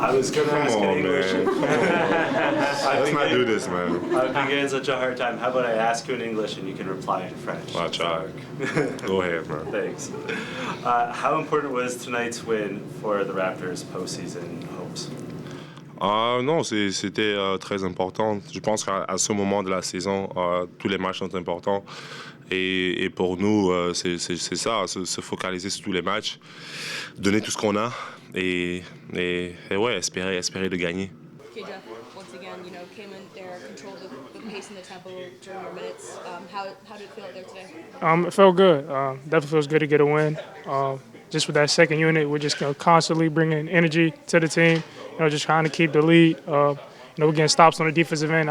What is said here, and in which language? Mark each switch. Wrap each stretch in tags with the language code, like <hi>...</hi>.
<en>I was going to ask in English. Let's not do this, man. I've been getting such a hard time. How about I ask you in English and you can reply in French? I'll try. Go ahead, man. Thanks. How important was tonight's win for the Raptors' postseason hopes?</en> <fr>Non, c'était très important. Je pense qu'à ce moment de la saison, tous les matchs sont importants. Et pour nous, c'est ça, se focaliser sur tous les matchs, donner tout ce qu'on a et ouais, espérer de gagner.</fr> <en>Okay, Jeff, once again, came in there, controlled the pace and the tempo during your minutes. How did it feel out there today? It felt good. Definitely feels good to get a win. Just with that second unit, we're just constantly bringing energy to the team. Just trying to keep the lead. We're getting stops on the defensive end.</en>